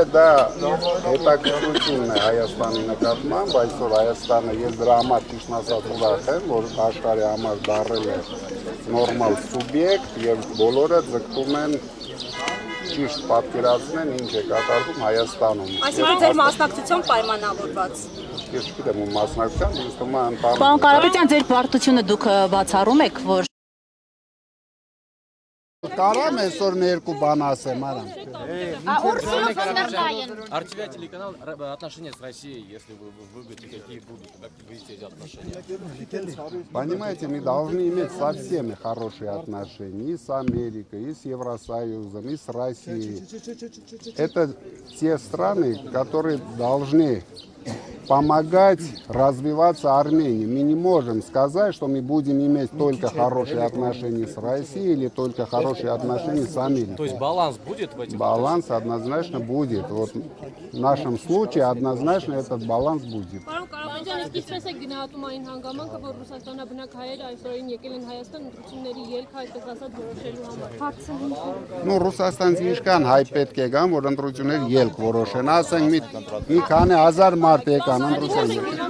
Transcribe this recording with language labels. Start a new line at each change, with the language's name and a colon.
Armenian: Դա հետաքրքրությունն է Հայաստանի նկատմամբ, այսօր Հայաստանը ես դրա համար ճիշտ ասած ուրախ եմ, որ աշխարհի համար դառել է նորմալ սուբյեկտ եւ բոլորը ձգտում են ճիշտ պատկերացնեն ինչ է կատարվում Հայաստանում։ Այսինքն ձեր մասնակցությամբ պայմանավորված։ Ես չգիտեմ ում մասնակցությամբ, ինձ թվում է անտառ։ Պարոն Կարապետյան, ձեր պարտությունը դուք բացառում եք, որ Կարամ այսօր մի երկու բան ասեմ, արամ։
Russian: Ар-ТВ телеканал отношения с Россией, если вы будете, какие будут, как вы видите эти отношения? Понимаете, мы должны иметь со всеми хорошие отношения, и с Америкой, и с Евросоюзом, и с Россией. Это те страны, которые должны помогать развиваться Армении. Мы не можем сказать, что мы будем иметь только хорошие отношения с Россией или только хорошие отношения с Америкой. То есть баланс будет в этих? Баланс однозначно будет. Вот в нашем случае однозначно этот баланс будет.
Armenian: Կարապետյան, իսկ ինչպես եք գնահատում այն հանգամանքը, որ ռուսաստանաբնակ հայերը այսօրին եկել են Հայաստան ընտրությունների ելքը այդպես ասած որոշելու համար։ Ну, ռուսաստանցի ինչքան հայ պետք է գան, որ ընտրություններ ելք որոշեն, ասենք մի քանի հազար մարդ եկան ընտրություններ։